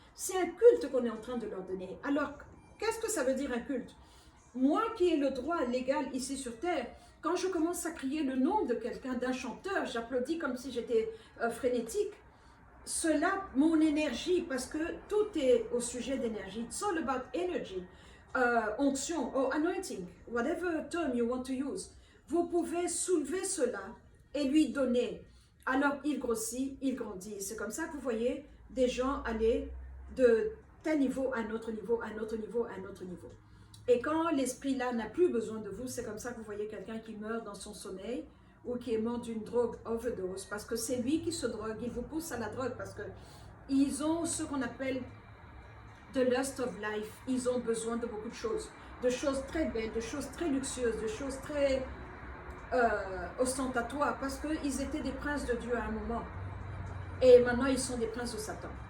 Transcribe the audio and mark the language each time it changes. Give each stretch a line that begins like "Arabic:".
French: C'est un culte qu'on est en train de leur donner. Alors, qu'est-ce que ça veut dire un culte? Moi qui ai le droit légal ici sur terre, quand je commence à crier le nom de quelqu'un, d'un chanteur, j'applaudis comme si j'étais frénétique. Cela, mon énergie, parce que tout est au sujet d'énergie.
English: It's all about energy, onction, or anointing, whatever term you want to use.
French: Vous pouvez soulever cela et lui donner. Alors il grossit, il grandit. C'est comme ça que vous voyez des gens aller de tel niveau à un autre niveau, à un autre niveau, à un autre niveau. Et quand l'esprit-là n'a plus besoin de vous, c'est comme ça que vous voyez quelqu'un qui meurt dans son sommeil ou qui est mort d'une drogue overdose, parce que c'est lui qui se drogue, il vous pousse à la drogue, parce qu'ils ont ce qu'on appelle
English: the lust of life,
French: ils ont besoin de beaucoup de choses très belles, de choses très luxueuses, de choses très ostentatoires, parce qu'ils étaient des princes de Dieu à un moment, et maintenant ils sont des princes de Satan.